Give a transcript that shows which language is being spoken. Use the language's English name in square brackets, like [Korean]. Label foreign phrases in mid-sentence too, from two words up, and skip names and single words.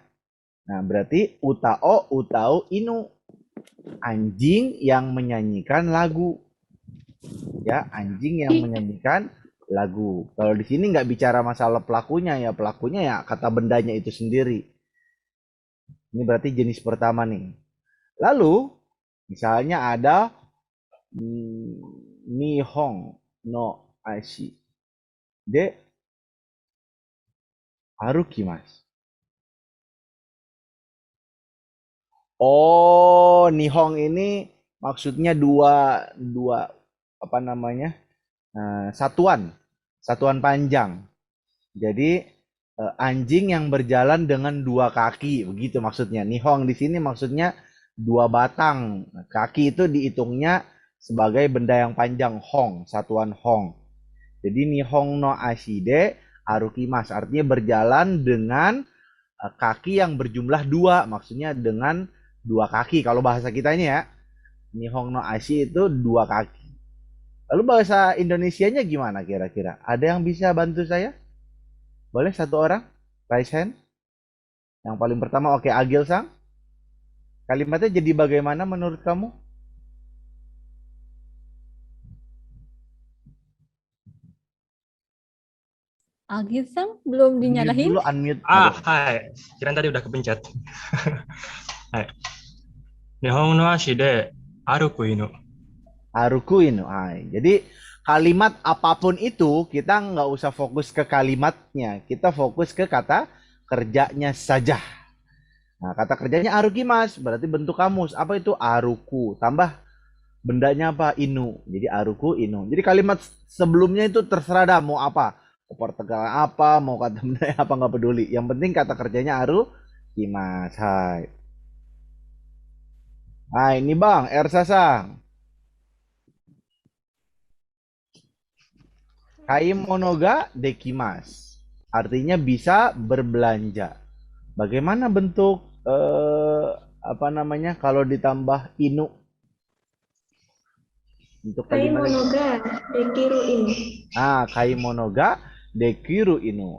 [Indonesian] Nah, berarti [Japanese] 歌を歌う犬, [Indonesian] anjing yang menyanyikan lagu. Ya, anjing yang menyanyikan lagu. Kalau di sini nggak bicara masalah pelakunya ya, pelakunya ya kata bendanya itu sendiri. Ini berarti jenis pertama nih. Lalu misalnya ada [Japanese] 二本の足で歩きます. [Indonesian] Oh, Nihong ini maksudnya dua apa namanya? Satuan panjang. Jadi anjing yang berjalan dengan dua kaki, begitu maksudnya. Nihong di sini maksudnya dua batang. Kaki itu dihitungnya sebagai benda yang panjang, hong, satuan hong. [Japanese] Jadi 二本の足で歩きます, [Indonesian] artinya berjalan dengan kaki yang berjumlah dua, maksudnya dengan dua kaki. Kalau bahasa kita ini ya, [Japanese] 二本の足 [Indonesian] itu dua kaki. Lalu bahasa Indonesianya gimana kira-kira? Ada yang bisa bantu saya? Boleh satu orang? [English] Raise hand. [Indonesian] Yang paling pertama, oke, Agil Sang. Kalimatnya jadi bagaimana menurut kamu? Agil-san belum dinyalahin. Dulu unmute. Hai. Kirain tadi udah kepencet. Hai. [Japanese] 二本の足で歩く犬. 歩く犬. [Indonesian] Jadi kalimat apapun itu kita nggak usah fokus ke kalimatnya, kita fokus ke kata kerjanya saja. Nah, kata kerjanya arukimasu, berarti bentuk kamus. Apa itu? Aruku. Tambah bendanya apa? Inu. Jadi [Japanese] 歩く、犬. [Indonesian] Jadi kalimat sebelumnya itu terserah dah mau apa. Mau pertegalan apa, mau kata bendanya apa, nggak peduli. Yang penting kata kerjanya arukimasu. Hai. Nah, ini Bang, Ersasang. [Japanese] 買い物ができます. [Indonesian] Artinya bisa berbelanja. Bagaimana bentuk apa namanya kalau ditambah inu? Untuk kalimat dekiru ini. [Japanese] 買い物ができる犬.